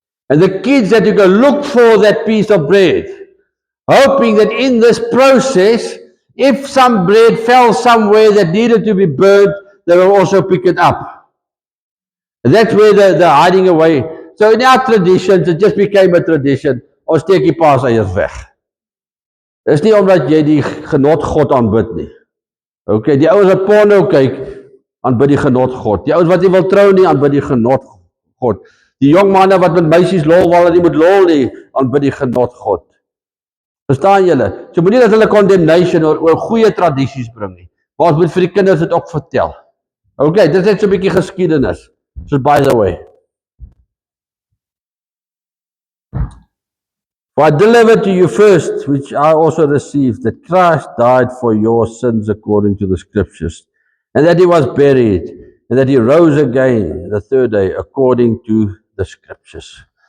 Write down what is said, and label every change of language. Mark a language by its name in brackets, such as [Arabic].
[English] And the kids had to go look for that piece of bread, hoping that in this process, if some bread fell somewhere that needed to be burnt, they will also pick it up. And that's where the hiding away. So in our traditions, it just became a tradition. [Afrikaans] Ons steek die Paaseiers weg. Dis nie omdat jy die genot God aanbid nie. Okay, die ouens wat porno kyk, aanbid die genot God. Die ouens wat nie wil trou nie, aanbid die genot God. Die jong manne wat met meisies lol wil, nie moet lol nie, aanbid die genot God. Verstaan julle? So moenie dat hulle condemnation oor goeie tradisies bring nie. Maar ons moet vir die kinders dit ook vertel. Okay, dit is net so 'n bietjie geskiedenis. [English] So by the way. For I delivered to you first, which I also received, that Christ died for your sins according to the scriptures, and that he was buried, and that he rose again the third day according to the scriptures.